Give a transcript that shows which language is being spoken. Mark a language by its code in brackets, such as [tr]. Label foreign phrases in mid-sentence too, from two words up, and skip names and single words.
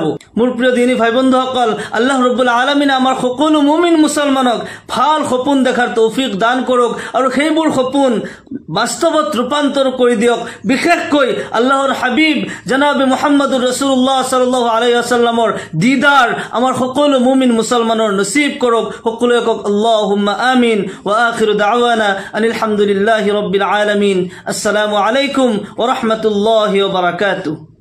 [as] মোৰ প্ৰিয় দিনী ভাই বন্ধুসকল, [ar] الله رب العالمين [as] আমাৰ সকলো মুমিন মুছলমানক ভাল সপোন দেখাৰ তৌফিক দান কৰক আৰু সেইবোৰ সপোন বাস্তৱত ৰূপান্তৰ কৰি দিয়ক। বিশেষকৈ আল্লাহৰ হাবিব জনাব [ar] محمد رسول الله صلى الله عليه وسلم [as] দিদাৰ আমাৰ সকলো মুমিন মুছলমানৰ নসিব করক। সকলে কক [ar] اللهم آمين وآخر دعوانا أن الحمد لله رب العالمين. السلام عليكم ورحمة الله وبركاته.